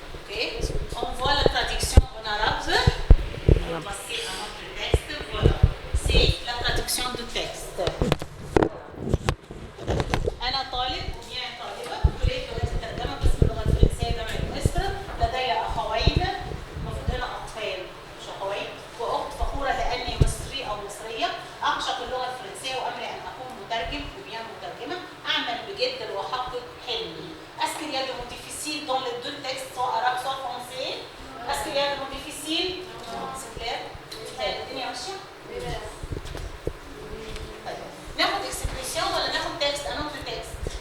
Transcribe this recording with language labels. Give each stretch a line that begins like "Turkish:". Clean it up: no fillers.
French: Ok, on voit la traduction en arabe. On va passer à notre texte. Voilà, c'est la traduction du texte.
Arabic: أنا طالب وبيان طالبة في كلية لغات الترجمة قسم اللغة الفرنسية جامعة مصر. لدي أخوين، المفروض هنا أخين مش أخوين، وأخت فخورة لأني مصري أو مصرية. أعشق اللغة الفرنسية وأملي أن أكون مترجم وبيان مترجمة. أعمل بجد وأحقق حلمي.
French: Est-ce qu'il y a des mots difficiles dans les deux textes, soit arabe soit français? Est-ce qu'il y a des mots difficiles? Non. C'est clair?
Arabic: الدنيا ماشية؟ ناخد اكسبريسيون ولا ناخد تكست؟
French: un autre texte.